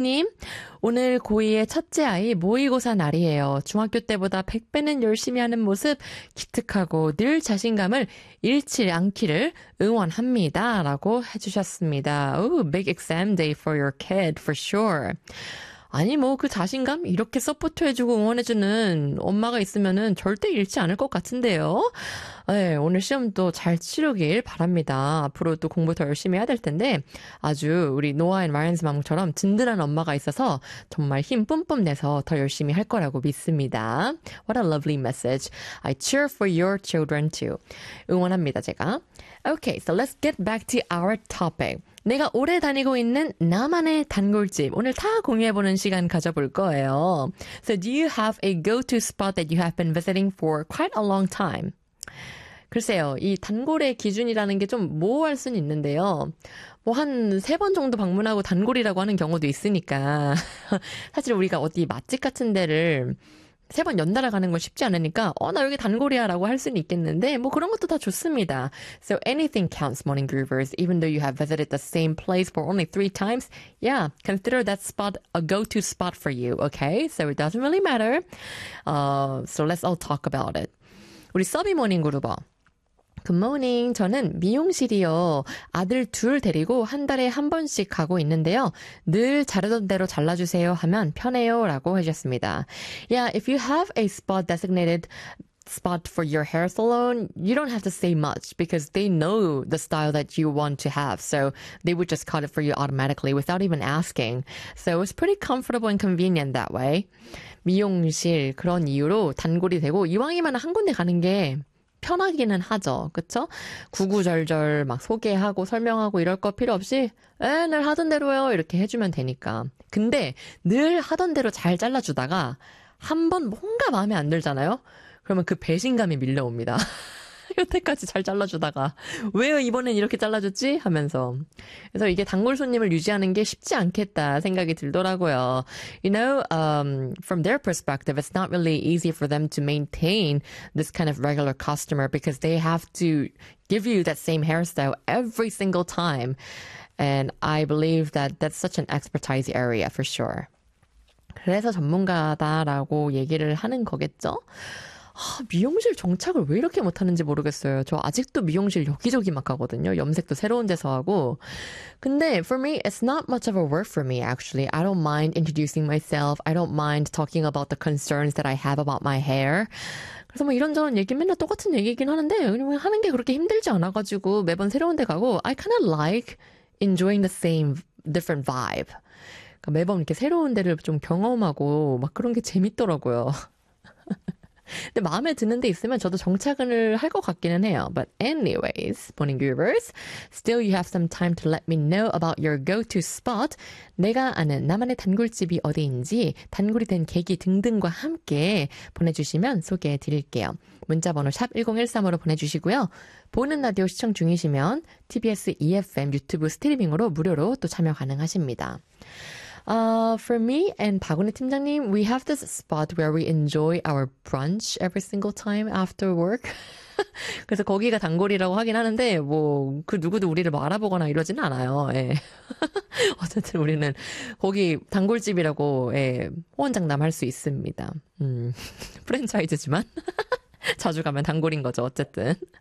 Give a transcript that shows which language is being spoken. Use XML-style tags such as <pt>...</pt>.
<ko>님, 오늘 고2의 첫째 아이 모의고사 날이에요. 중학교 때보다 100배는 열심히 하는 모습, 기특하고 늘 자신감을 잃지 않기를 응원합니다. 라고 해주셨습니다.</ko> <en>Ooh, big exam day for your kid, for sure.</en> <ko>아니, 뭐, 그 자신감? 이렇게 서포트해주고 응원해주는 엄마가 있으면은 절대 잃지 않을 것 같은데요? 네, 오늘 시험도 잘 치르길 바랍니다. 앞으로 또 공부 더 열심히 해야 될 텐데, 아주 우리 노아 앤 라이언스 마몽처럼 든든한 엄마가 있어서 정말 힘 뿜뿜 내서 더 열심히 할 거라고 믿습니다.</ko> <en>What a lovely message. I cheer for your children too.</en> <ko>응원합니다, 제가.</ko> <en>Okay, so let's get back to our topic.</en> <ko>내가 오래 다니고 있는 나만의 단골집. 오늘 다 공유해보는 시간 가져볼 거예요.</ko> <en>So, do you have a go-to spot that you have been visiting for quite a long time?</en> <ko>글쎄요, 이 단골의 기준이라는 게좀 모호할 수는 있는데요. 뭐, 한세번 정도 방문하고 단골이라고 하는 경우도 있으니까. 사실 우리가 어디 맛집 같은 데를 세번 연달아 가는 건 쉽지 않으니까, 나 여기 단골이야 라고 할 수는 있겠는데, 뭐 그런 것도 다 좋습니다.</ko> <en>So anything counts, morning groovers. Even though you have visited the same place for only 3 times, yeah, consider that spot a go-to spot for you, okay? So it doesn't really matter. So let's all talk about it.</en> <ko>우리 서비 모닝 그루버.</ko> <en>Good morning.</en> <ko>저는 미용실이요. 아들 둘 데리고 한 달에 한 번씩 가고 있는데요. 늘 자르던 대로 잘라주세요 하면 편해요 라고 하셨습니다.</ko> <en>Yeah, if you have a spot designated spot for your hair salon, you don't have to say much because they know the style that you want to have. So they would just cut it for you automatically without even asking. So it's pretty comfortable and convenient that way.</en> <ko>미용실 그런 이유로 단골이 되고 이왕이면 한 군데 가는 게 편하기는 하죠. 그쵸? 구구절절 막 소개하고 설명하고 이럴 거 필요 없이, 에, 늘 하던 대로요. 이렇게 해주면 되니까. 근데 늘 하던 대로 잘 잘라주다가 한번 뭔가 마음에 안 들잖아요? 그러면 그 배신감이 밀려옵니다. 여태까지 잘 잘라주다가, 왜 이번엔 이렇게 잘라줬지? 하면서. 그래서 이게 단골 손님을 유지하는 게 쉽지 않겠다 생각이 들더라고요.</ko> <en>You know, from their perspective, it's not really easy for them to maintain this kind of regular customer because they have to give you that same hairstyle every single time. And I believe that that's such an expertise area for sure.</en> <ko>그래서 전문가다라고 얘기를 하는 거겠죠? 미용실 정착을 왜 이렇게 못하는지 모르겠어요. 저 아직도 미용실 여기저기 막 가거든요. 염색도 새로운 데서 하고. 근데</ko> <en>for me, it's not much of a work for me, actually. I don't mind introducing myself. I don't mind talking about the concerns that I have about my hair.</en> <ko>그래서 뭐 이런저런 얘기 맨날 똑같은 얘기긴 하는데 하는 게 그렇게 힘들지 않아가지고 매번 새로운 데 가고</ko> <en>I kind of like enjoying the same different vibe.</en> <ko>그러니까 매번 이렇게 새로운 데를 좀 경험하고 막 그런 게 재밌더라고요. 근데 마음에 드는 데 있으면 저도 정착을 할것 같기는 해요.</ko> <en>But anyways, morning viewers, still you have some time to let me know about your go-to spot.</en> <ko>내가 아는 나만의 단골집이 어디인지 단골이 된 계기 등등과 함께 보내주시면 소개해 드릴게요. 문자번호 샵 1013으로 보내주시고요. 보는 라디오 시청 중이시면 TBS EFM 유튜브 스트리밍으로 무료로 또 참여 가능하십니다.</ko> <en>For me and 박원희 팀장님, we have this spot where we enjoy our brunch every single time after work.</en> <ko>그래서 거기가 단골이라고 하긴 하는데, 뭐, 그 누구도 우리를 뭐 알아보거나 이러진 않아요. 예. 어쨌든 우리는 거기 단골집이라고, 예, 호언장담할 수 있습니다. 프랜차이즈지만. 자주 가면 단골인 거죠, 어쨌든.</ko>